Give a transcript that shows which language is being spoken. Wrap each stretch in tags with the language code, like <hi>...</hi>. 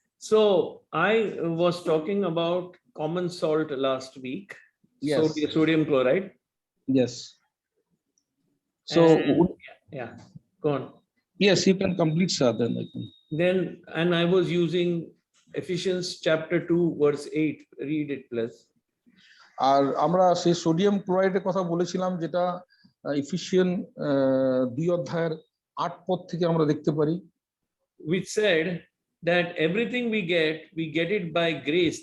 <en>So I was talking about common salt last week. Yes. Sodium chloride. Yes. So And- Yeah, go on. yes, you can complete, sir. Then I can. Then, and I was using Ephesians chapter 2, verse 8. Read it, please.</en> <bn>আর আমরা সেই sodium ক্লোরাইডের কথা বলেছিলাম, যেটা ইফিসিয়ান 2 অধ্যায়ের 8 পদ থেকে আমরা দেখতে পারি,</bn> <en>Which said that everything we get it by grace.</en>